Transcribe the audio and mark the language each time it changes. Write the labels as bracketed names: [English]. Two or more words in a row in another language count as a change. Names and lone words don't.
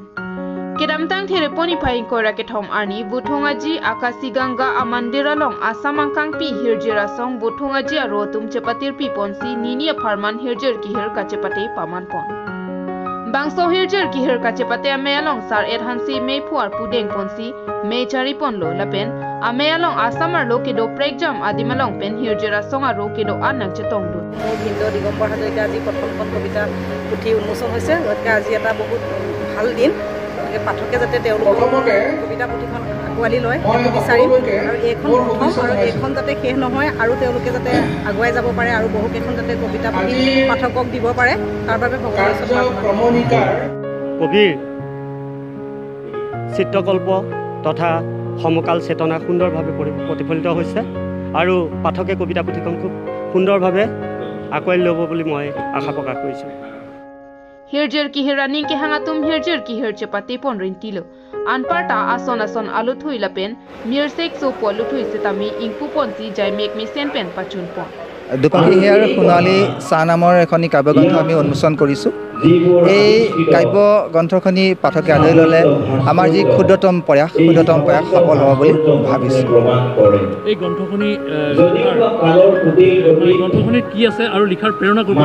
[Karbi] Kedamtang thereponi phain kora ke thom arni buthongaji akasi ganga amandira long asamangkang pi hirjera song buthongaji aro tum chepatir pi ponsi ninia pharman hirjer ki hir kachepate paman pon. Bangso hirjer ki hir kachepate amealong sar hansi me phuar pudeng ponsi me chari pon lo lapen amealong asamar lo ke do pregjam adimalong pen hirjera song aro ke do anak chetong du. [Assamese] হিন্দু দিগম্বৰ হাজৰিকা আজি প্ৰথমখন কবিতা পুথি উন্মোচন হৈছে গতিকে আজি এটা বহুত ভাল দিন গতিকে পাঠকে যাতে তেওঁলোকৰ কবিতা পুথিখন আগুৱালি লয় বিচাৰিম আৰু এইখন প্ৰথম আৰু এইখন যাতে শেষ নহয় আৰু তেওঁলোকে যাতে আগুৱাই যাব পাৰে আৰু বহুকেইখন যাতে কবিতা পুথি পাঠকক দিব পাৰে তাৰ বাবে ভগৱানৰ ওচৰত কবিৰ চিত্ৰকল্প তথা সমকাল চেতনা সুন্দৰভাৱে প্ৰতিফলিত হৈছে আৰু পাঠকে কবিতা পুথিখন খুব সুন্দৰভাৱে আকুৱাই ল'ব বুলি মই আশা প্ৰকাশ কৰিছোঁ। [Karbi] Hirjer ki hiraning ke hangatum hirjer ki hirche pate pon rintilo. Anparta ason aluthui lapen mirsek so poluthui setami ingpu ponsi jai mek mi sen pen pachun pon. [Assamese] দুপাখি হিয়াৰ সোণালী চাহ নামৰ এখন কাব্যগ্ৰন্থ আমি উন্মোচন কৰিছোঁ। এই কাব্য গ্ৰন্থখনি পাঠকে আদৰি ল'লে আমাৰ যি ক্ষুদ্ৰতম প্ৰয়াস সফল হ'ব বুলি ভাবিছোঁ। এই গ্ৰন্থখনি কি আছে আৰু লিখাৰ প্ৰেৰণা কৰিব?